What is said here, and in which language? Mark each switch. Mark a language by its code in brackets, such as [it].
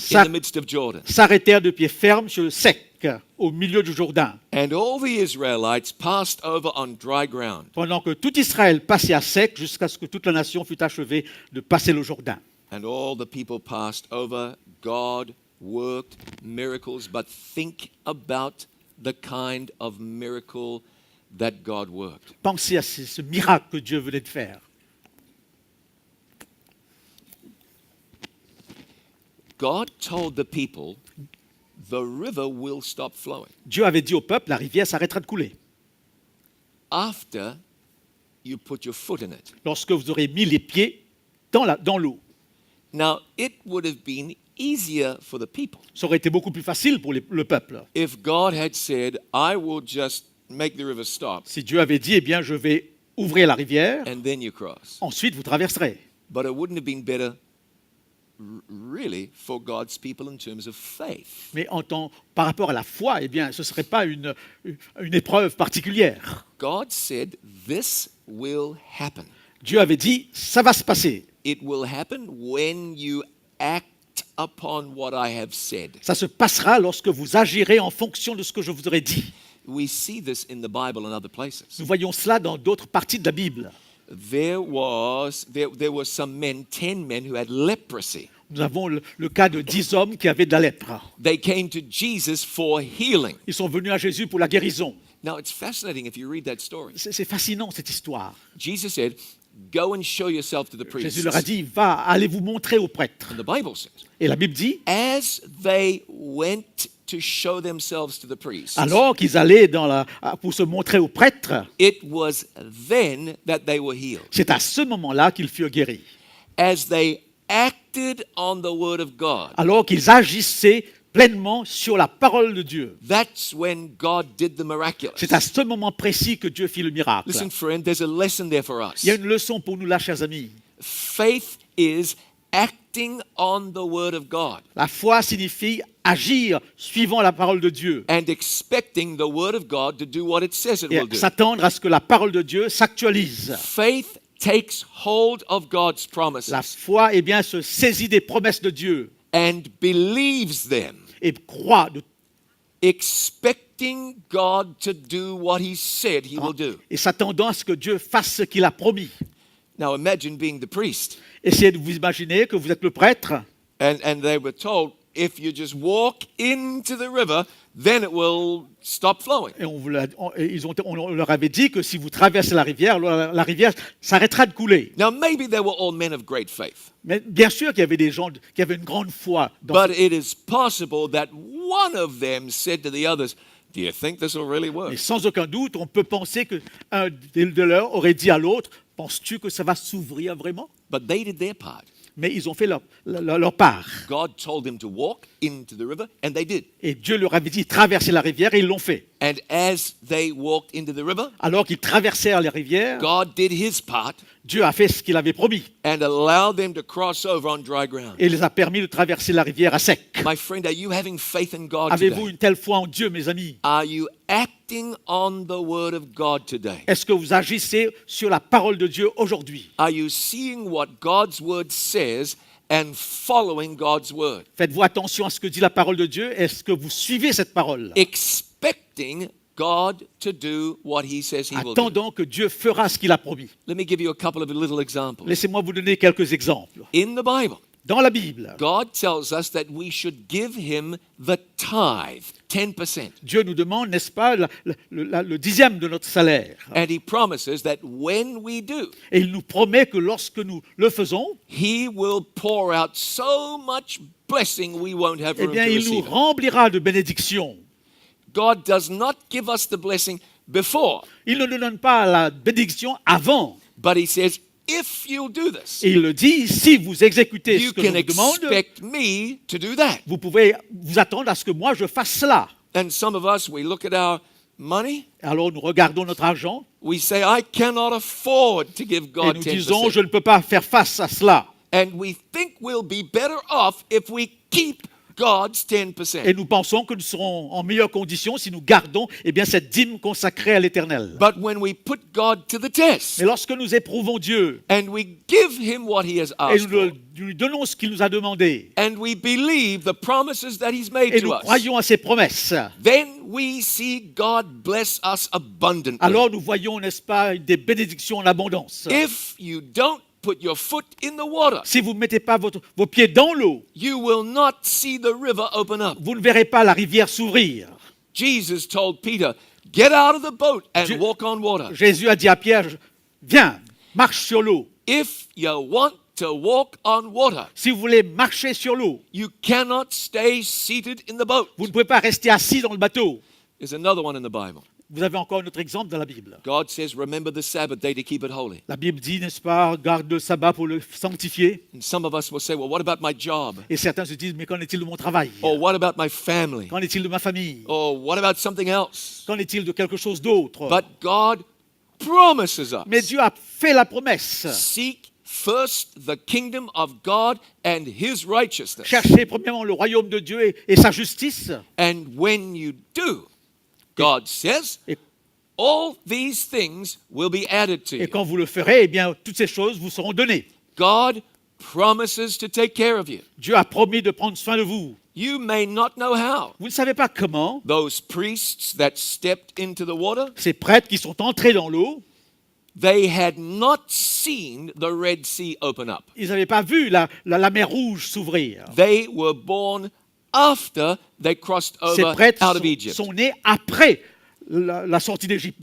[fr] Sac- [en] the midst of Jordan. [fr] s'arrêtèrent de pied ferme sur le sec, au milieu du Jourdain, [en] And all the Israelites passed over on dry ground. [fr] pendant que tout Israël passait à sec jusqu'à ce que toute la nation fût achevée de passer le Jourdain. [en] And all the people passed over. God worked miracles, but think about the kind of miracle that God worked. [fr] Pensez à ce miracle que Dieu venait de faire. [en] God told the people, the river will stop flowing [fr] Dieu avait dit au peuple, la rivière s'arrêtera de couler [en] after you put your foot in it. [fr] lorsque vous aurez mis les pieds dans l'eau. [en] Now, it would have been easier for the people [fr] Ça aurait été beaucoup plus facile pour le peuple. [en] if God had said, I will just make the river stop [fr] Si Dieu avait dit, eh bien, je vais ouvrir la rivière, [en] and then you cross. [fr] ensuite vous traverserez. [en] But it wouldn't have been better really for God's people in terms of faith. [fr] Mais par rapport à la foi, eh bien, ce ne serait pas une épreuve particulière. [en] God said, this will happen. [fr] Dieu avait dit, ça va se passer. [en] It will happen when you act upon what I have said. [fr] Ça se passera lorsque vous agirez en fonction de ce que je vous aurai dit. [en] We see this in the Bible and other places. [fr] Nous voyons cela dans d'autres parties de la Bible. [en] There were some men, 10 men who had leprosy. [fr] Nous avons le cas de 10 hommes qui avaient de la lèpre. [en] They came to Jesus for healing. [fr] Ils sont venus à Jésus pour la guérison. [en] Now it's fascinating if you read that story. [fr] C'est fascinant cette histoire. [en] Jesus said, go and show yourself to the priests. [fr] Jésus leur a dit, allez vous montrer aux prêtres. [en] And the Bible says, [fr] Et la Bible dit, [en] as they went to show themselves to the priests, [fr] alors qu'ils allaient pour se montrer aux prêtres, [en] it was then that they were healed. [fr] c'est à ce moment-là qu'ils furent guéris. [en] As they acted on the word of God, [fr] Alors qu'ils agissaient pleinement sur la parole de Dieu. [en] that's when God did the miraculous. [fr] C'est à ce moment précis que Dieu fit le miracle. [en] Listen, friend, there's a lesson there for us. [fr] Il y a une leçon pour nous là, chers amis. [en] Faith is acting on the word of God [fr] La foi signifie agir suivant la parole de Dieu [en] and expecting the word of God to do what it says it will [fr] et [en] do. [fr] s'attendre à ce que la parole de Dieu s'actualise. [en] Faith takes hold of God's promises [fr] La foi, eh bien, se saisit des promesses de Dieu [en] and believes them, [fr] et croit [en] expecting God to do what he said he will do. [fr] et s'attendant à ce que Dieu fasse ce qu'il a promis. [en] Now imagine being the priest [fr] Essayez de vous imaginer que vous êtes le prêtre [en] and they were told, if you just walk into the river, then it will stop flowing. [fr] et on leur avait dit que si vous traversez la rivière, alors la rivière s'arrêtera de couler. [en] Now maybe they were all men of great faith, [fr] Mais bien sûr qu'il y avait des gens qui avaient une grande foi. [en] but it is possible that one of them said to the others, do you think this will really work? [fr] Mais sans aucun doute, on peut penser qu'un de leurs aurait dit à l'autre, penses-tu que ça va s'ouvrir vraiment? [en] But they did their part. [fr] Mais ils ont fait leur part. [en] God told them to walk into the river, and they did. [fr] Et Dieu leur avait dit traverser la rivière et ils l'ont fait. [en] And as they walked into the river, [fr] Alors qu'ils traversèrent la rivière, [en] God did his part [fr] Dieu a fait ce qu'il avait promis [en] and allowed them to cross over on dry ground. [fr] et les a permis de traverser la rivière à sec. [en] My friend, are you having faith in God [fr] Avez-vous [en] today? [fr] une telle foi en Dieu, mes amis? [en] Are you acting on the word of God today? [fr] Est-ce que vous agissez sur la parole de Dieu aujourd'hui? [en] Are you seeing what God's word says and following God's word? [fr] Faites-vous attention à ce que dit la parole de Dieu? Est-ce que vous suivez cette parole? [en] Expecting God to do what he says he will do. [fr] Attendant que Dieu fera ce qu'il a promis. [en] Let me give you a couple of little examples. [fr] Laissez-moi vous donner quelques exemples. [en] In the Bible, [fr] Dans la Bible, [en] God tells us that we should give him the tithe, 10%. [fr] Dieu nous demande, n'est-ce pas, le dixième de notre salaire. [en] And he promises that when we do, [fr] Et il nous promet que lorsque nous le faisons, [en] he will pour out so much blessing we won't have [fr] eh [en] room [fr] bien, [en] to [fr] il nous [en] receive it. [fr] remplira de bénédictions. [en] God does not give us the blessing before, [fr] Il ne nous donne pas la bénédiction avant. [en] but he says, if you do this, [fr] Et il le dit, si vous exécutez ce [en] you [fr] que je [en] can [fr] vous demande, [en] expect me to do that. [fr] vous pouvez vous attendre à ce que moi je fasse cela. [en] And some of us, we look at our money, [fr] Alors nous regardons notre argent [en] we say, I cannot afford to give [fr] et [en] God [fr] nous disons, [en] 10%. [fr] je ne peux pas faire face à cela. [en] And we think we'll be better off if we keep God's 10%. [fr] Et nous pensons que nous serons en meilleures conditions si nous gardons eh bien, cette dîme consacrée à l'Éternel. [en] But when we put God to the test [fr] Mais lorsque nous éprouvons Dieu [en] and we give him what he has [fr] et [en] asked [fr] nous [en] for, [fr] lui donnons ce qu'il nous a demandé [en] and we believe the promises that he's made [fr] et [en] to [fr] nous [en] us, [fr] croyons à ses promesses, [en] then we see God bless us abundantly. [fr] alors nous voyons, n'est-ce pas, des bénédictions en abondance. [en] If you don't put your foot in the water, [fr] Si vous ne mettez pas vos pieds dans l'eau, [en] you will not see the river open up. [fr] vous ne verrez pas la rivière s'ouvrir. [en] Jesus told Peter, get out of the boat and [fr] Je- [en] walk on water. [fr] Jésus a dit à Pierre, viens, marche sur l'eau. [en] If you want to walk on water, [fr] Si vous voulez marcher sur l'eau, [en] you cannot stay seated in the boat. [fr] vous ne pouvez pas rester assis dans le bateau. [en] There's another one in the Bible. [fr] Vous avez encore un autre exemple dans la Bible. [en] God says, remember the Sabbath day to keep it holy. [fr] La Bible dit, n'est-ce pas, garde le sabbat pour le sanctifier. [en] And some of us will say, well, what about my job? [fr] Et certains se disent, mais qu'en est-il de mon travail? [en] Or what about my family? [fr] Qu'en est-il de ma famille? [en] Or what about something else? [fr] Qu'en est-il de quelque chose d'autre? [en] But God promises [fr] Mais [en] us, [fr] Dieu a fait la promesse. [en] seek first the kingdom of God and his righteousness. [fr] Cherchez premièrement le royaume de Dieu et sa justice. [en] And when you do, God says, [fr] Et, [en] all these things will be added to [fr] et [en] you. [fr] quand vous le ferez, eh bien, toutes ces choses vous seront données. [en] God promises to take care of you. [fr] Dieu a promis de prendre soin de vous. [en] You may not know how. [fr] Vous ne savez pas comment. [en] Those priests that stepped into the water, [fr] Ces prêtres qui sont entrés dans l'eau, [en] they had not seen the Red Sea open up. [fr] ils n'avaient pas vu la mer rouge s'ouvrir. [en] They were born after they crossed [fr] Ces [en] over [fr] prêtres [en] out of Egypt. [fr] sont nés après la sortie d'Égypte.